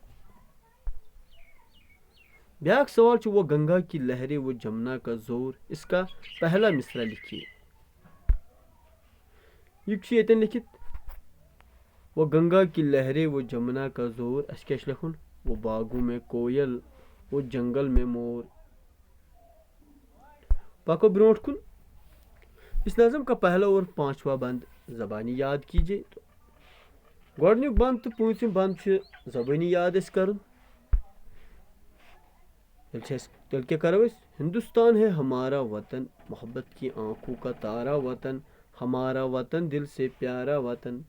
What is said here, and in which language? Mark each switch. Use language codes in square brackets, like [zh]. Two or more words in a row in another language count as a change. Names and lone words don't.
[ks] ब्याक सवाल, [ur] وہ گنگا کی لہریں وہ جمنا کا زور، اس کا پہلا مصرع لکھیے. [ks] यतन लिखित, [ur] وہ گنگا کی لہریں وہ جمنا کا زور, [ks] अस क्या लिखुन, [ur] وہ باغوں میں کوئل وہ جنگل میں مور. [ks] पको ब्रोट कुन, [ur] اس نظم کا پہلا اور 5واں بند زبانی یاد کیجیے. [ks] तो गोडन्युक बंद तो 5वीं बंद ज़बानी याद कर। तल क्या करो, [ur] ہندوستان ہے ہمارا وطن، محبت کی آنکھوں کا تارا وطن، ہمارا وطن دل سے پیارا وطن.